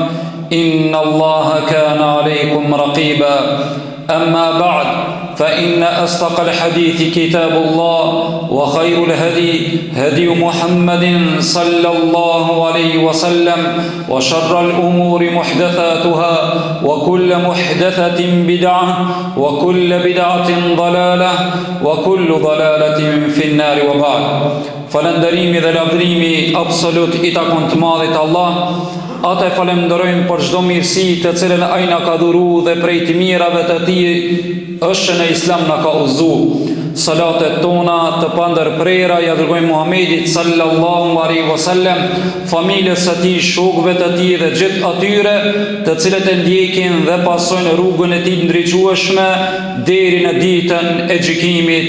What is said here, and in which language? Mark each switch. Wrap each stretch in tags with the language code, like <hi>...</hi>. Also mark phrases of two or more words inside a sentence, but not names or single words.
<ar>إن الله كان عليكم رقيبا أما بعد فإن أصدق الحديث كتاب الله وخير الهدي هدي محمد صلى الله عليه وسلم وشر الأمور محدثاتها وكل محدثة بدعة وكل بدعة ضلالة وكل ضلالة في النار وبعد</ar> <sq>Falënderimi dhe lavdrimi absolut I takon të madhit Allah. Ata falenderojmë për çdo mirësi të cilën ai na ka dhuru dhe prej të mirave të tij është në Islam na ka udhëzuar. Salatet tona të pandërprera ja dërgojmë Muhamedit</sq> <ar>صلى الله عليه وسلم,</ar> <sq>familjes së tij, shokëve të tij dhe gjithë atyre të cilët e ndjekin dhe pasojnë rrugën e tij ndriçueshme deri në ditën e gjykimit.</sq>